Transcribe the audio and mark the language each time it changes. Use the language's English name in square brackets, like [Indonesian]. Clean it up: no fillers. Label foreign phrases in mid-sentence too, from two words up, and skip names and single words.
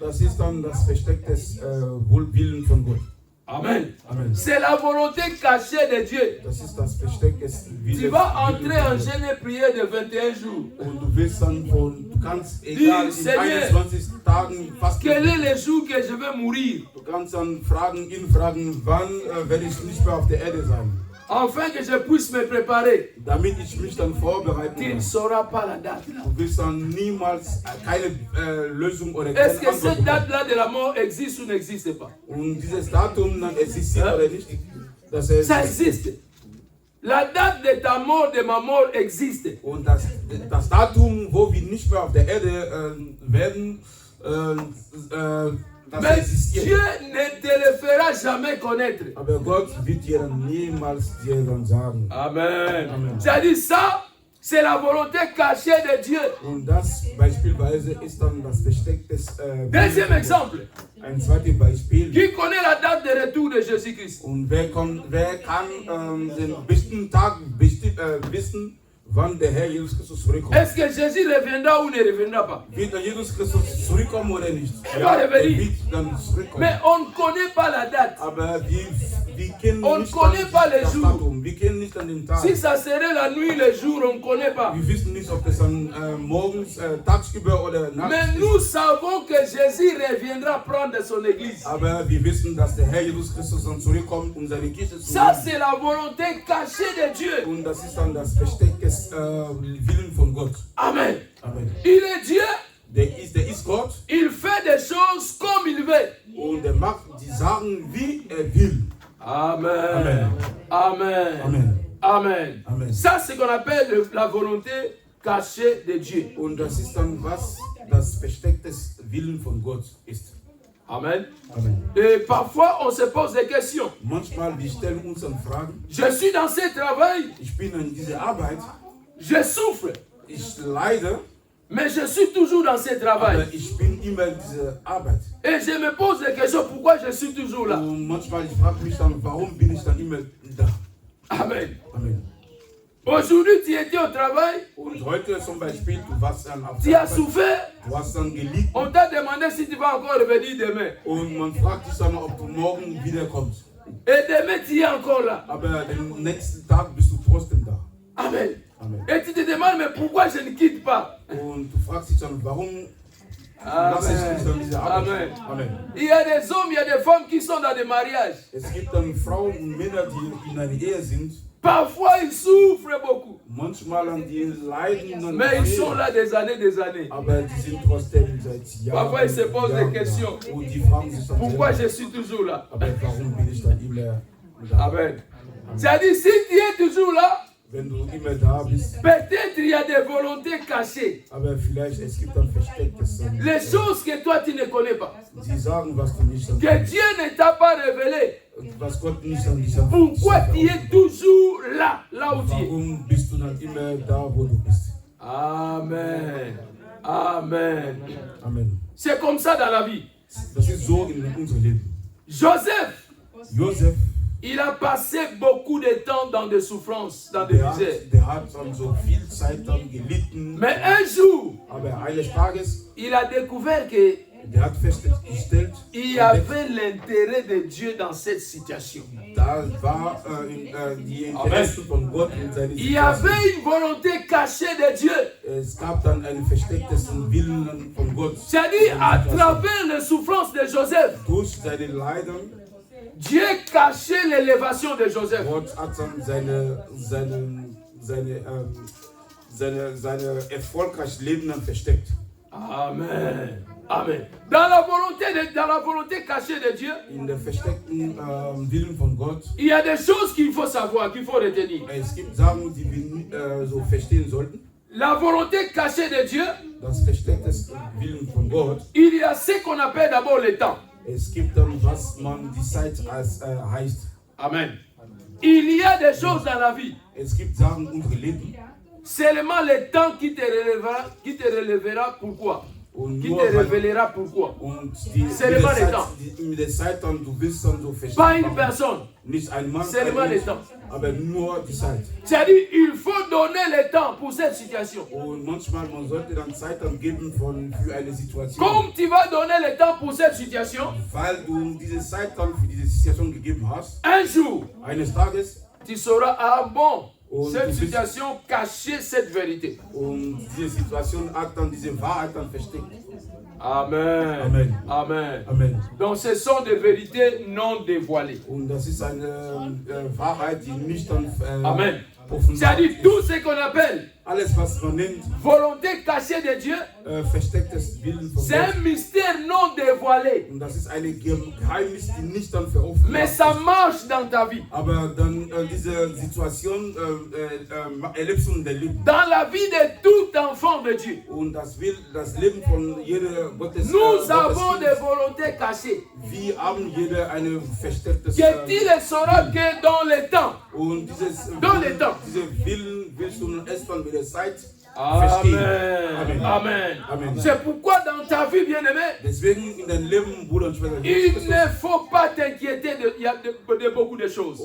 [German] Das ist dann das versteckte Willen von Gott. Amen. Amen. [French] C'est la volonté cachée de Dieu. [German] Das ist das versteckte Willen. [French] Tu vas entrer en [German] Willen von Gott. [French] jeûne et prière de 21 jours. [German] Und du willst dann du kannst egal in [French] Seigneur, [German] 21 Tagen fasten. [French] Quel est le jour que je vais mourir? [German] Du kannst dann fragen, wann werde ich nicht mehr auf der Erde sein, [French] Afin que je puisse me préparer. [German] damit ich mich dann vorbereiten [French] Tu ne [German] kann. [French] sauras pas la date. [German] Du wirst dann niemals keine Lösung oder keine [French] Est-ce que [German] Antwort [French] cette [German] bekommen. [French] date-là de la mort existe ou n'existe pas? [German] Und dieses Datum dann existiert oder nicht, dass es [French] Ça existe. La date de ta mort, de ma mort existe. [German] und das Datum, wo wir nicht mehr auf der Erde werden, das [French] Mais [German] existiert. [French] Dieu ne te le fera jamais connaître. [German] Aber Gott wird dir dann niemals dir dann sagen. Amen. Amen. [French] C'est-à-dire ça, c'est la volonté cachée de Dieu. [German] Und das beispielsweise ist dann das versteckte [French] Deuxième exemple. [German] Ein zweites Beispiel. [French] Qui connaît la date de retour de Jésus-Christ? [German] Und wer kann den bestimmten Tag wissen, wann der Herr Jesus Christus zurückkommt? [French] Est-ce que Jésus reviendra ou ne reviendra pas? [German] Wird der Jesus Christus zurückkommen oder nicht? Er Ja, wird er wird dann zurückkommen. [French] Mais on ne connaît pas la date. [German] Aber wir kennen [French] On [German] nicht [French] connaît [German] dann [French] pas les [German] das [French] jours. [German] Datum. Wir kennen nicht dann den Tag. [French] Si ça serait la nuit, le jour, on ne connaît pas. [German] Wir wissen nicht, ob das dann morgens, tagsüber oder nachts [French] Mais [German] ist. [French] nous savons que Jésus reviendra prendre son église. [German] Aber wir wissen, dass der Herr Jesus Christus dann zurückkommt, um seine Kirche zu [French] Ça, [German] nehmen. [French] c'est la volonté cachée de Dieu. [German] Und das ist dann das versteckte Willen von Gott. Amen. Amen. [French] Il est Dieu. [German] Der ist Gott [French] Il fait des choses comme il veut. [German] und er macht die Sachen, wie er will. Amen. Amen. Amen. Amen. Amen. Amen. [French] Ça, c'est ce qu'on appelle la volonté cachée de Dieu. [German] Und das ist dann, was das versteckte Willen von Gott ist. Amen. Amen. [French] Et parfois, on se pose des questions. [German] Manchmal, wir stellen uns dann Fragen. [French] Je suis dans ce travail, [German] Ich bin in dieser Arbeit, [French] je souffre, [German] ich leide, [French] mais je suis toujours dans ce travail. [German] aber ich bin immer in dieser Arbeit. [French] Et je me pose des questions, pourquoi je suis toujours là? [German] Und manchmal, ich frage mich dann, warum bin ich dann immer da? Amen. Amen. [French] Aujourd'hui, tu étais au travail, [German] Und heute zum Beispiel, du warst dann auf [French] tu [German] der [French] as [German] Arbeit, [French] souffert, [German] du hast dann gelitten [French] on t'a demandé si tu vas encore revenir demain. [German] und man fragt dich dann, ob du morgen wiederkommst. [French] Et demain, tu es encore là. [German] Aber den nächsten Tag bist du trotzdem da. Amen. Amen. [French] Et tu te demandes, mais pourquoi je ne quitte pas? [German] Und du fragst dich dann, warum lasse ich mich dann diese Arbeit? Amen. Amen. [French] Il y a des hommes, il y a des femmes qui sont dans des mariages. [German] Es gibt dann Frauen und Männer, die in einer Ehe sind. [French] Parfois, ils souffrent beaucoup. [German] Manchmal an die leiden dann [French] Mais ils [German] sehr, [French] sont là des années. [German] aber die sind trotzdem seit Jahren. [French] Parfois, ils se posent [German] Jahren [French] des questions. [German] da. Und die fragen sich dann [French] Pourquoi [German] selber, [French] je suis toujours là? [German] aber warum bin ich dann immer da? Amen. [French] C'est-à-dire, si tu es toujours là, [German] Wenn du immer da bist, [French] peut-être il y a des volontés cachées. [German] aber vielleicht es gibt dann Verstecktes. [French] Les choses que toi, tu ne connais pas. [German] Sie sagen, was du nicht dann [French] Que Dieu ne t'a pas révélé. [German] was Gott nicht an dich hat. [French] Pourquoi tu es toujours là, là où tu es? [German] Warum bist du dann immer da, wo du bist? Amen. Amen. Amen. [French] C'est comme ça dans la vie. [German] Das ist so in unserem Leben. [French] Joseph, [German] Josef, [French] il a passé beaucoup de temps dans des souffrances, dans des misères. [German] der hat dann so viel Zeit dann gelitten. [French] Mais un jour, [German] Aber eines Tages [French] il a découvert que [German] Der hat festgestellt, [French] il y avait l'intérêt de Dieu dans cette situation. [German] da war die Interessen von Gott in seiner [French] Il y [German] Situation. [French] avait une volonté cachée de Dieu. [German] Es gab dann einen versteckten Willen von Gott. [French] C'est-à-dire, à travers les souffrances de Joseph, [German] Durch seine Leiden, [French] Dieu cachait l'élévation de Joseph. [German] Gott hat dann seine erfolgreiches Leben dann versteckt. Amen. Amen. [French] Dans la volonté cachée de Dieu, [German] In der versteckten Willen von Gott. [French] il y a des choses qu'il faut savoir, qu'il faut retenir. [German] Es gibt Sachen, die wir so verstehen sollten. [French] La volonté cachée de Dieu, [German] Das versteckte Willen von Gott. [French] il y a ce qu'on appelle d'abord le temps. [German] Es gibt dann, was man die Zeit als heißt. Amen. [French] Il y a des choses dans la vie. [German] Es gibt Sachen in unserem Leben. [French] Seulement le temps qui te relèvera pourquoi. [German] Und [French] Qui [German] nur [French] te [German] weil, [French] révélera pourquoi. [German] und [French] C'est le mal des temps. [German] mit der Zeit dann, du willst dann so verstehen. [French] Pas une personne. [German] Nicht ein Mann, [French] C'est le mal des temps. [German] aber nur die Zeit. [French] C'est-à-dire, il faut donner le temps pour cette situation. [German] Und manchmal, man sollte dann Zeit dann geben für eine Situation. [French] Comme tu vas donner le temps pour cette situation, [German] Weil du diese Zeit dann für diese Situation gegeben hast. [French] un jour, [German] Eines Tages. [French] tu sauras, ah bon, [German] Und [French] cette [German] du bist- [French] situation cachait cette vérité. [German] Und diese Situation hat dann diese Wahrheit dann versteckt. Amen. Amen. Amen. Amen. [French] Donc ce sont des vérités non dévoilées. [German] Und das ist eine Wahrheit, die nicht dann Amen. offenbart [French] C'est-à-dire [German] ist. [French] tout ce qu'on appelle [German] Alles, was man nennt, [French] volonté cachée de Dieu, [German] verstecktes Willen von [French] c'est [German] Gott. [French] un mystère non dévoilé. [German] Und das ist eine Geheimnis, die nicht dann [French] Mais [German] veröffentlicht [French] ça [German] ist. [French] marche dans ta vie. [German] Aber dann diese Situation erlebst du in deinem Leben. [French] Dans la vie de tout enfant de Dieu. [German] Und das Leben von jeder Gottes [French] Nous avons [German] Kind. [French] des volontés cachées. [German] Wir haben jeder eine verstecktes [French] Que tu le sauras que dans le temps. [German] und dieses [French] Dans le temps. [German] diese Willen willst du erst dann mit der Zeit verstehen. Amen. Amen. Amen. [French] C'est pourquoi dans ta vie, bien-aimé, [German] Deswegen in deinem Leben, Bruder und Schwester, [French] il ne faut pas t'inquiéter de beaucoup de choses.